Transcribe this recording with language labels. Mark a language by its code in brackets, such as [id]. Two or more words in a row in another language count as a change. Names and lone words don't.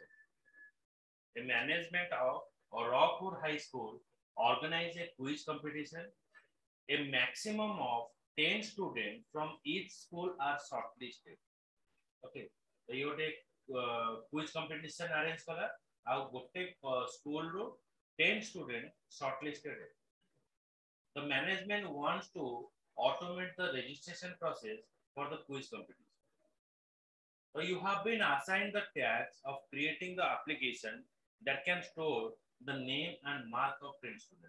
[en] The management of Rockwood High School organize a quiz competition. A maximum of 10 students from each school are shortlisted. Okay, so you take quiz competition arrange [or] କଲା ଆଉ ଗୋଟେ [en] school रो 10 students shortlisted. The management wants to automate the registration process for the quiz competition. So you have been assigned the task of creating the application that can store the name and mark of 10 students.